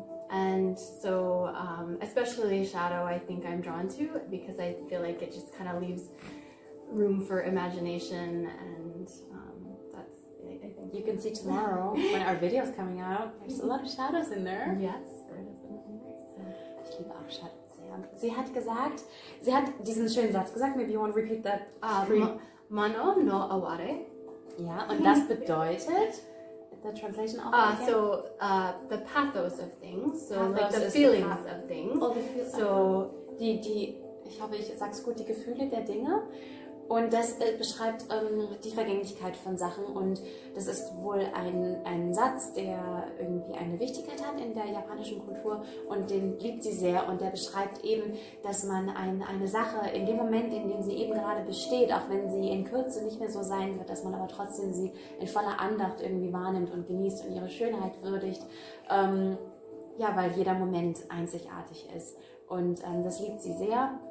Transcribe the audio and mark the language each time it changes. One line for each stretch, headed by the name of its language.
English: And so especially shadow, I think I'm drawn to, because I feel like it just kind of leaves room for imagination, and that's, I think you can see tomorrow when our video is coming out, there's a lot of shadows in there. Yes, there is in there. So.
German: Ich liebe auch Shadows sehr. Sie hat gesagt, sie hat diesen schönen Satz gesagt,
English: maybe you want to repeat that?
Japanese: Mano no aware.
German: Ja, und das bedeutet,
English: the translation of so the pathos of things, so like the feelings of things. Oh, the feelings.
German: So ich hoffe, ich sag's gut, die Gefühle der Dinge. Und das beschreibt die Vergänglichkeit von Sachen, und das ist wohl ein Satz, der irgendwie eine Wichtigkeit hat in der japanischen Kultur, und den liebt sie sehr, und der beschreibt eben, dass man eine Sache in dem Moment, in dem sie eben gerade besteht, auch wenn sie in Kürze nicht mehr so sein wird, dass man aber trotzdem sie in voller Andacht irgendwie wahrnimmt und genießt und ihre Schönheit würdigt, ja, weil jeder Moment einzigartig ist, und das liebt sie sehr.